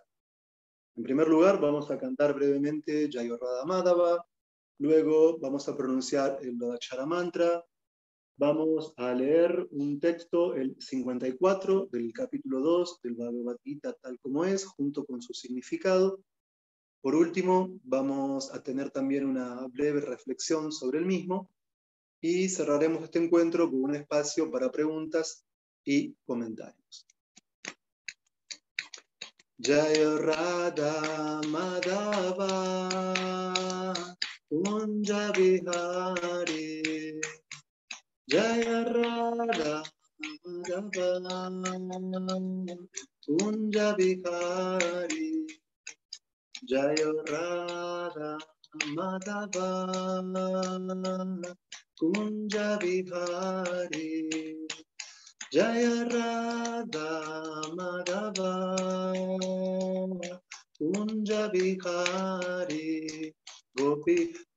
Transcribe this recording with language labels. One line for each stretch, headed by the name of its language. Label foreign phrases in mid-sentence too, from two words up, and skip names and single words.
Spanish: En primer lugar, vamos a cantar brevemente Jayo Radha Madhava, luego vamos a pronunciar el Lodakshara Mantra, vamos a leer un texto, el 54 del capítulo 2 del Bhagavad Gita tal como es, junto con su significado. Por último, vamos a tener también una breve reflexión sobre el mismo y cerraremos este encuentro con un espacio para preguntas y comentarios. Jaya Radha Madhava Kunja Vihari Jaya Radha Madhava Kunja Vihari Jaya Radha Madhava Kunja Vihari Jaya Radha Madhava Kunja Vihari Gopi